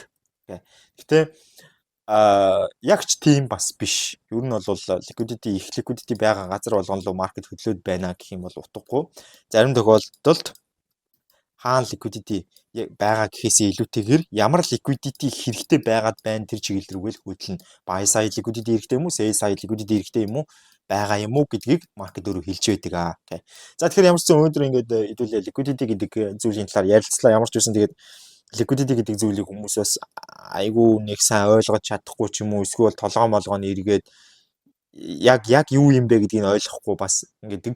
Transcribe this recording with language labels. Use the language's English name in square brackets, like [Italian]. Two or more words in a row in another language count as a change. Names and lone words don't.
[Mongolian] Гэтэ яг ч тийм бас биш. Ер нь бол liquidity их liquidity байгаа газар болгон руу маркет хөдлөөд байна гэх юм бол утгагүй. Зарим тохиолдолд хаана liquidity байгаа гэхээсээ илүүтэйгээр ямар liquidity хэрэгтэй байгаад байна тэр чиглэл рүүгээ л хөдлөнө. [English] Buy side liquidity [Mongolian] хэрэгтэй юм уу? [English] Sell side liquidity [Mongolian] хэрэгтэй юм уу? Байгаа юм уу гэдгийг маркет өөрөө хэлж байдаг. За тэгэхээр ямар ч зэн өнөөдөр ингээд хэдүүлээ liquidity гэдэг зүйлийн талаар ярилцлаа. Ямар ч үсэн тэгээд liquidity гэдэг зүйлийг хүмүүс бас айгүй нэг сайн ойлгож чадахгүй ч юм уу эсвэл толгоо молгооны эргээд яг юу юм бэ гэдгийг ойлгохгүй бас ингэдэг.